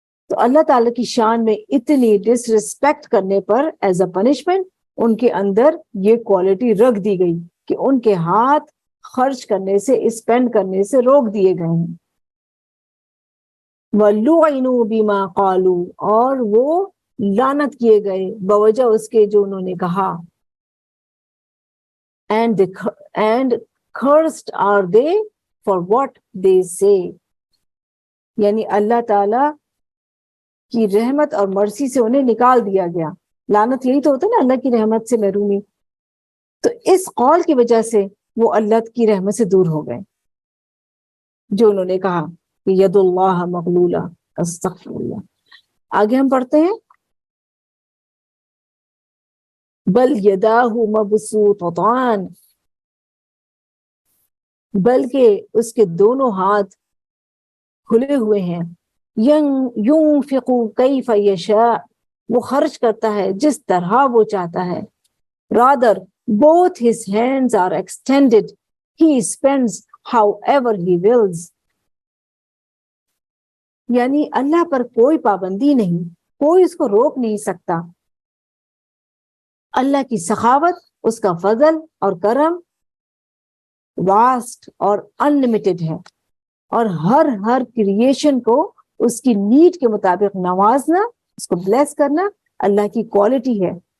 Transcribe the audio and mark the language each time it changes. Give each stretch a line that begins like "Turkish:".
Urdu: تو اللہ تعالیٰ کی شان میں اتنی ڈس ریسپیکٹ کرنے پر
English: as a punishment
Urdu: ان کے اندر یہ کوالٹی رکھ دی گئی کہ ان کے ہاتھ خرچ کرنے سے, اسپینڈ کرنے سے روک دیے گئے ہیں.
Arabic: وَلُعِنُوا بِمَا قَالُوا,
Urdu: اور وہ لعنت کیے گئے بوجہ اس کے جو انہوں نے کہا.
English: and cursed are they for what they say.
Urdu: یعنی اللہ تعالیٰ کی رحمت اور مرسی سے انہیں نکال دیا گیا. لعنت یہی تو ہوتا ہے نا, اللہ کی رحمت سے محرومی. تو اس قول کی وجہ سے وہ اللہ کی رحمت سے دور ہو گئے, جو انہوں نے کہا کہ
Arabic: ید اللہ مغلولہ.
Urdu: استغفر اللہ. آگے ہم پڑھتے ہیں
Arabic: بل یداہ مبسوطتان,
Urdu: بلکہ اس کے دونوں ہاتھ کھلے ہوئے ہیں.
Arabic: ينفق کیف یشاء,
Urdu: وہ خرچ کرتا ہے جس طرح وہ چاہتا ہے.
English: rather both his hands are extended, he spends however he wills.
Urdu: یعنی اللہ پر کوئی پابندی نہیں, کوئی اس کو روک نہیں سکتا. اللہ کی سخاوت, اس کا فضل اور کرم واسٹ اور انلمیٹڈ ہے, اور ہر کریشن کو اس کی نیڈ کے مطابق نوازنا, اس کو بلیس کرنا اللہ کی کوالٹی ہے.